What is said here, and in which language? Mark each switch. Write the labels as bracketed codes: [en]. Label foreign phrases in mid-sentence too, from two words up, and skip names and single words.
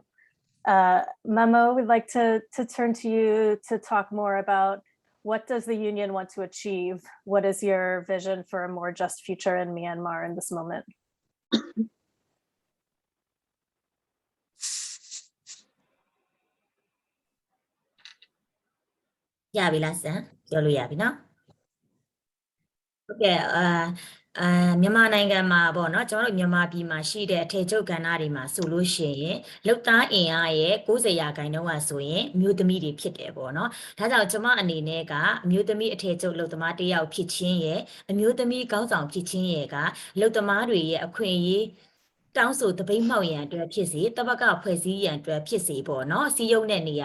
[en] Mamo, we'd like to turn to you to talk more about what does the union want to achieve? What is your vision for a more just future in Myanmar in this moment? Yeah, we last okay. [my] မြန်မာနိုင်ငံမှာပေါ့နော်ကျွန်တော်တို့မြန်မာပြည်မှာရှိတဲ့အထည်ချုပ်ကဏ္ဍတွေမှာဆိုလို့ရှိရင်လုပ်သားအင်အားရဲ့90%ကဆိုရင်အမျိုးသမီးတွေဖြစ်တယ်ပေါ့နော်ဒါကြောင့်ကျွန်မအနေနဲ့ ကအမျိုးသမီးအထည်ချုပ်လုပ်သမားတစ်ယောက်ဖြစ်ချင်းရဲ့အမျိုးသမီးကောင်းဆောင်ဖြစ်ချင်းရဲ့ကလုပ်သမားတွေရဲ့အခွင့်အရေးတောင်းဆိုတပိတ်မှောက်ရန်အတွက်ဖြစ်စေတပတ်ကဖွဲ့စည်းရန်အတွက်ဖြစ်စေပေါ့နော်စီယုံတဲ့နေ